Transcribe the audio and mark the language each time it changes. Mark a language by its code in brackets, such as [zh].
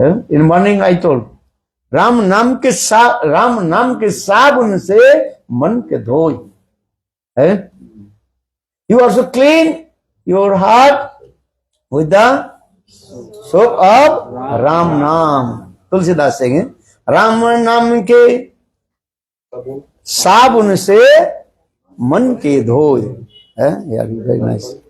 [en] In morning I told, [hi] Ram नाम के साबुन से मन के धोए. [en] You also clean your heart with the soap of Ram Naam. [hi] Tulsidas Singh, Ram नाम के साबुन से मन के धोए. [en] Very nice.